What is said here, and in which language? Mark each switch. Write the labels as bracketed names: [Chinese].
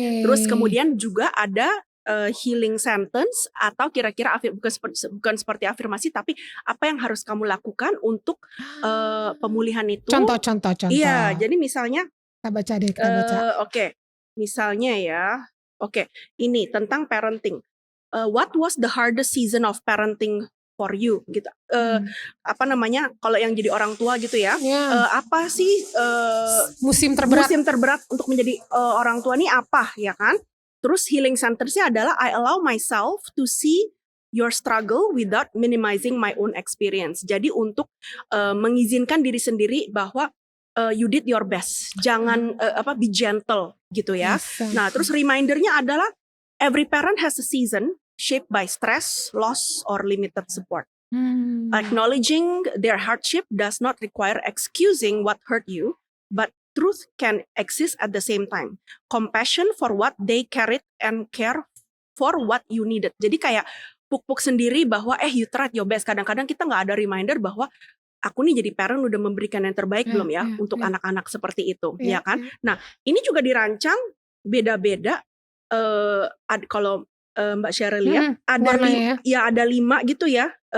[Indonesian] Terus kemudian juga ada healing sentence atau kira-kira bukan seperti afirmasi, tapi apa yang harus kamu lakukan untuk pemulihan itu. Contoh. Iya, jadi misalnya kita baca. Oke. Misalnya ya. Oke, ini tentang parenting. [English] What was the hardest season of parenting for you gitu. [Indonesian] Apa namanya, kalau yang jadi orang tua gitu ya. Apa sih musim terberat untuk menjadi orang tua nih apa ya kan? Terus healing sentence-nya adalah [English] I allow myself to see your struggle without minimizing my own experience. [Indonesian] Jadi untuk mengizinkan diri sendiri bahwa [English] you did your best. Jangan be gentle [Indonesian] gitu ya. Nah, terus remindernya adalah [English] every parent has a season shaped by stress, loss, or limited support. Acknowledging their hardship does not require excusing what hurt you, but truth can exist at the same time. Compassion for what they carried and care for what you needed. [Indonesian] Jadi kayak puk-puk sendiri bahwa [English] you tried your best. [Indonesian] Kadang-kadang kita nggak ada reminder bahwa aku nih jadi parent udah memberikan yang terbaik belum ya untuk anak-anak seperti itu, ya kan? Nah, ini juga dirancang beda-beda. Kalau Mbak Sheryl lihat ada 5 gitu ya.